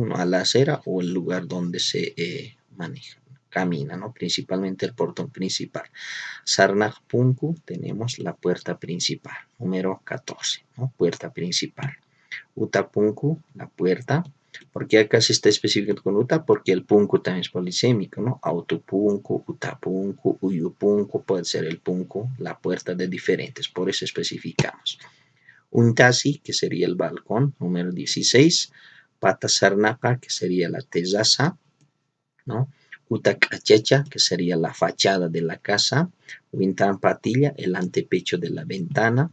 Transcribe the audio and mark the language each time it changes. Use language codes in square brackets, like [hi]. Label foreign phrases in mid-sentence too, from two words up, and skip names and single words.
[es] Uno a la acera o el lugar donde se maneja, camina, ¿no? Principalmente el portón principal. [ay] Sarnaj Punku, [es] tenemos la puerta principal, número 14, ¿no? Puerta principal. Utapunku, la puerta. Porque acá se está especificando con uta, porque el punku también es polisémico, ¿no? [ay] Autopunku, utapunku, uyupunku, [es] puede ser el punku, la puerta de diferentes, por eso especificamos. Untasi, que sería el balcón, número 16. Patasarnaka, que sería la terraza, ¿no? Utacachecha, que sería la fachada de la casa. [ay] Wintan patilla, [es] el antepecho de la ventana.